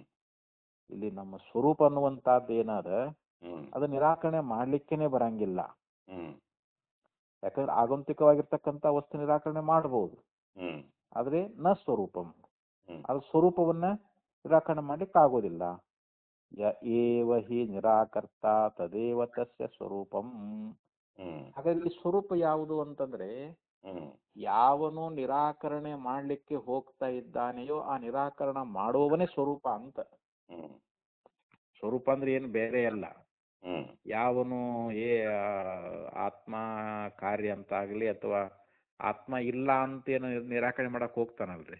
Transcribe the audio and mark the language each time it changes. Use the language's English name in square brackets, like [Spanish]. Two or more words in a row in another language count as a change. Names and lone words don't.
[Kannada] ಇಲ್ಲಿ ನಮ್ಮ ಸ್ವರೂಪ ಅನ್ನುವಂತಹದ್ದು ಏನಾದ ಹ್ಮ್ ಅದು ನಿರಾಕರಣೆ ಮಾಡ್ಲಿಕ್ಕೇನೆ ಬರಂಗಿಲ್ಲ. ಹ್ಮ್ ಯಾಕಂದ್ರೆ ಆಗಂತುಕವಾಗಿರ್ತಕ್ಕಂಥ ವಸ್ತು ನಿರಾಕರಣೆ ಮಾಡಬಹುದು, ಹ್ಮ್ ಆದ್ರೆ ನ ಸ್ವರೂಪಂ, ಹ್ಮ್ ಅದು ಸ್ವರೂಪವನ್ನ ನಿರಾಕರಣೆ ಮಾಡ್ಲಿಕ್ಕೆ ಆಗೋದಿಲ್ಲ. [Sanskrit] ಯ ಏವ ಹಿ ನಿರಾಕರ್ತ ತದೇವ ತಸ್ಯ ಸ್ವರೂಪಂ. ಹ್ಮ್ [Kannada] ಹಾಗಾಗಿ ಸ್ವರೂಪ ಯಾವುದು ಅಂತಂದ್ರೆ ಹ್ಮ್ ಯಾವನು ನಿರಾಕರಣೆ ಮಾಡ್ಲಿಕ್ಕೆ ಹೋಗ್ತಾ ಇದ್ದಾನೆಯೋ ಆ ನಿರಾಕರಣ ಮಾಡುವವನೇ ಸ್ವರೂಪ ಅಂತ. ಹ್ಮ್ ಸ್ವರೂಪ ಅಂದ್ರೆ ಏನು ಬೇರೆ ಅಲ್ಲ. ಹ್ಮ್ ಯಾವನು ಆತ್ಮ ಕಾರ್ಯ ಅಂತ ಆಗ್ಲಿ ಅಥವಾ ಆತ್ಮ ಇಲ್ಲ ಅಂತ ಏನು ನಿರಾಕರಣೆ ಮಾಡಕ್ ಹೋಗ್ತಾನಲ್ರಿ.